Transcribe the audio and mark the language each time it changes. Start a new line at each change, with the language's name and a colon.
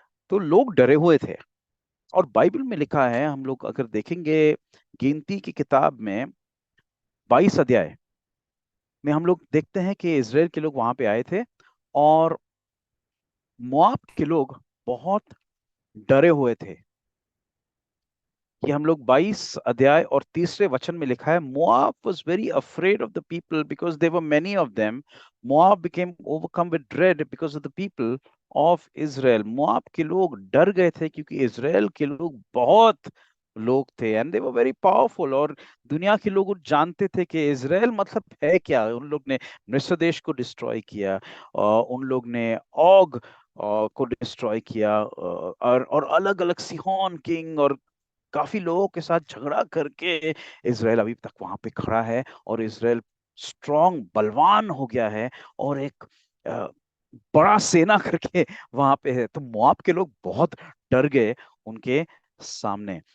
Hindi: तो लोग डरे हुए थे। और बाइबल में लिखा है, हम लोग अगर देखेंगे गिनती की किताब में 22 अध्याय में, हम लोग देखते हैं कि इज़राइल के लोग वहां पे आए थे, और मोआब के लोग बहुत डरे हुए थे। कि हम लोग 22 अध्याय और तीसरे वचन में लिखा है,
English: Moab was very afraid of the people because there were many of them. Moab became overcome with dread because of the people of Israel.
Hindi: Moab के लोग डर गए थे क्योंकि इज़राइल के लोग बहुत लोग थे,
English: And they were very powerful.
Hindi: और दुनिया के लोग जानते थे कि इज़राइल मतलब है क्या। उन लोग ने मिस्र देश को डिस्ट्रॉय किया, और उन लोग ने ऑग को डिस्ट्रॉय किया, और अलग अलग सिहोन किंग और काफी लोगों के साथ झगड़ा करके इज़राइल अभी तक वहां पे खड़ा है, और इज़राइल स्ट्रांग, बलवान हो गया है, और एक अ, बड़ा सेना करके वहां पे है। तो मोआब के लोग बहुत डर गए उनके सामने।